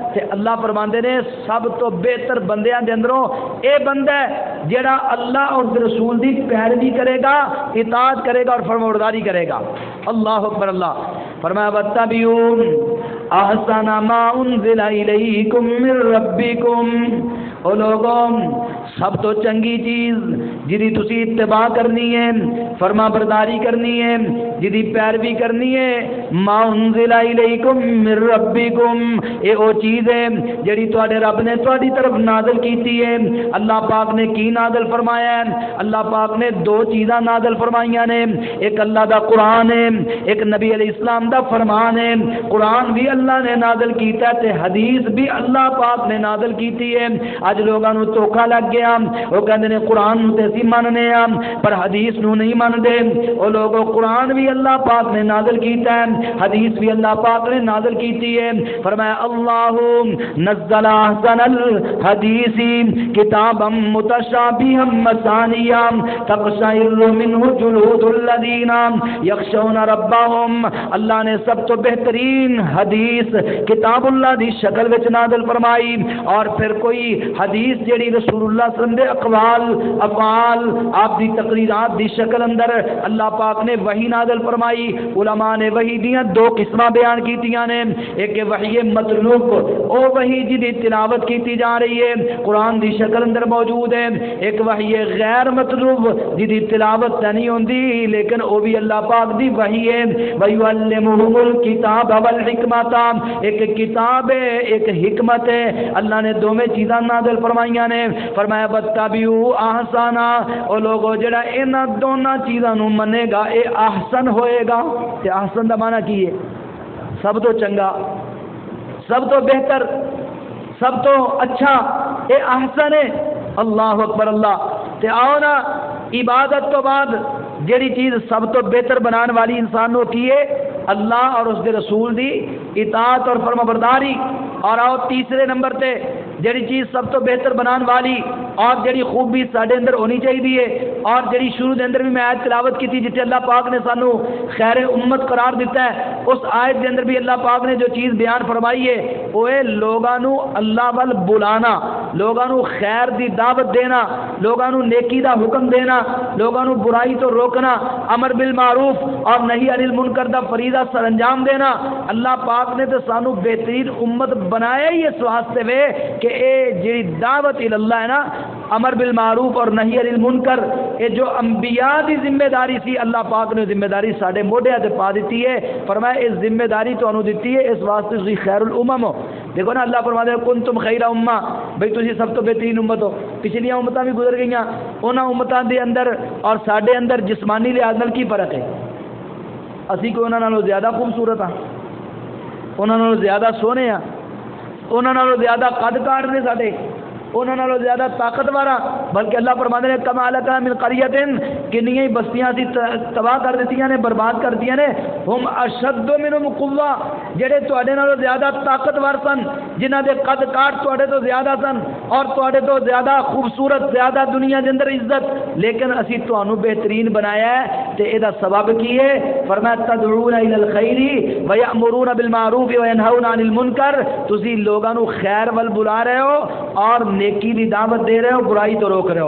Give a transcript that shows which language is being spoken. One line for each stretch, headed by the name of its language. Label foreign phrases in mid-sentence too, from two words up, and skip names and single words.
Punjabi: تے اللہ فرماندے نے سب تو بہتر بندیاں دے اندروں اے بندہ ہے جڑا اللہ اور رسول دی پیروی کرے گا، اطاعت کرے گا اور فرما برداری کرے گا۔
Arabic: اللہ اکبر۔
Punjabi: اللہ فرمایا
Arabic: واتبعوا احسن ما انزل الیکم من ربکم،
Punjabi: او لوگوں سب تو چنگی چیز جدی تسی اتباع کرنی ہے، فرما برداری کرنی ہے، جدی پیروی کرنی ہے،
Arabic: ما انزل الیکم من ربکم،
Punjabi: اے او چیز ہے جڑی تواڈے رب نے تواڈی طرف نازل کیتی ہے۔ اللہ پاک نے کی نازل فرمایا ہے؟ اللہ پاک نے دو چیزاں نازل فرمائیاں نے، ایک اللہ دا قرآن ہے، ایک نبی علیہ السلام دا فرمان ہے۔ قرآن بھی اللہ نے نازل کیتا ہے تے حدیث بھی اللہ پاک نے نازل کیتی ہے. اج لوگاں نو دھوکا لگ گیا, وہ کہندے نے قرآن نو تے اسی مننے آ پر حدیث نو نہیں مندے. او لوگو قرآن بھی اللہ پاک نے نازل کیتا ہے, حدیث بھی اللہ پاک نے نازل کیتی ہے.
Arabic: فرمایا اللہ نزل احسن الحدیث کتابا متشابہا مثانیہ تقشعر منہ جلود الذین یخشون ربهم.
Punjabi: اللہ نے سب تو بہترین حدیث کتاب اللہ دی شکل وچ نازل فرمائی, اور پھر کوئی حدیث جیڑی رسول اللہ صلی اللہ علیہ وسلم دے اقوال افعال آپ دی تقریرات دی شکل اندر اللہ پاک نے وحی نازل فرمائی. علماء نے وحی دیاں دو قسماں بیان کیتیاں نے, ایک وحی مطلوب او وحی جی دی تلاوت کیتی جا رہی ہے قرآن دی شکل اندر موجود ہے, ایک وحی غیر مطلوب جی دی تلاوت نہیں ہوندی لیکن او بھی اللہ پاک دی وحی ہے.
Arabic: وَيُعَلِّمُهُمُ الْكِتَابَ وَالْحِكْمَةَ,
Punjabi: ایک کتاب ہے ایک حکمت ہے. اللہ نے دوویں چیزاں نازل فرمائیاں نے. فرمایا
Arabic: وَاتَّبِعُوا أَحْسَنَ,
Punjabi: او لوگو جڑا انہاں دونوں چیزاں نو منے گا اے احسن ہوئے گا. تے احسن دا معنی کی ہے؟ سب تو چنگا, سب تو بہتر, سب تو اچھا, اے احسن ہے.
Arabic: اللہ اکبر اللہ.
Punjabi: تے آؤ نا عبادت تو بعد جیڑی چیز سب تو بہتر بنان والی انسان نو کی ہے اللہ اور اس دے رسول دی اطاعت اور فرما برداری. اور آؤ تیسرے نمبر تے جیڑی چیز سب تو بہتر بنان والی اور جیڑی خوبی ساڈے اندر ہونی چاہیے, اور جیڑی شروع دے اندر بھی میں آیت تلاوت کی تھی جتے اللہ پاک نے سانو خیر امت قرار دیتا ہے, اس آیت دے اندر بھی اللہ پاک نے جو چیز بیان فرمائی ہے وہ ہے لوگاں نو اللہ وال بلانا, لوگاں نو خیر دی دعوت دینا, لوگاں نو نیکی دا حکم دینا, لوگاں نو برائی تو روکنا,
Arabic: امر بالمعروف
Punjabi: اور
Arabic: نہی عن المنکر
Punjabi: دا فریضہ سر انجام دینا. اللہ پاک نے تو سانو بہترین امت بنایا ہی اس واسطے وے کہ اے جی دعوت اللہ ہے نا,
Arabic: امر بالمعروف
Punjabi: اور
Arabic: نہی عن المنکر,
Punjabi: اے جو انبیاء دی ذمہ داری سی اللہ پاک نے ذمہ داری ساڈے موڈیاں تے پا دیتی ہے. فرمایا اس ذمہ داری تانوں دتی ہے اس واسطے تسی
Arabic: خیر الامم
Punjabi: ہو. دیکھو نا اللہ فرماتا ہے
Arabic: کنتم خیر امہ,
Punjabi: بھئی تسی سب تو بہترین امت ہو. پچھلیاں امتاں بھی گزر گئیاں, انہاں امتاں دے اندر اور ساڈے اندر جسمانی لحاظ نال کی فرق ہے؟ اسی کوئی انہاں نالوں زیادہ خوبصورت ہاں, انہاں نالوں زیادہ سونے ہاں, انہاں نالوں زیادہ قد کاٹ نے ساڈے, انہاں نالوں زیادہ طاقتور ہاں. بلکہ اللہ فرماتے ہیں
Arabic: کما اہلکنا من قریۃ,
Punjabi: کنیاں ہی بستیاں سی تباہ کر دتیاں نے, برباد کر دتیاں نے.
Arabic: ہم اشد منہم قوہ,
Punjabi: جڑے تواڈے نالوں زیادہ طاقتور سن, جنہاں دے قد کاٹ تواڈے تو زیادہ سن اور تواڈے تو زیادہ خوبصورت, زیادہ دنیا دے اندر عزت, لیکن اسی تانوں بہترین بنایا ہے. تے اے دا سبب کی ہے؟ فرمایا
Arabic: تدعون الی الخیر ویأمرون بالمعروف وینہون عن المنکر,
Punjabi: تسی لوگاں نو خیر ول بلا رہے ہو اور نیکی دی دعوت دے رہے ہو, برائی تو روک رہے ہو.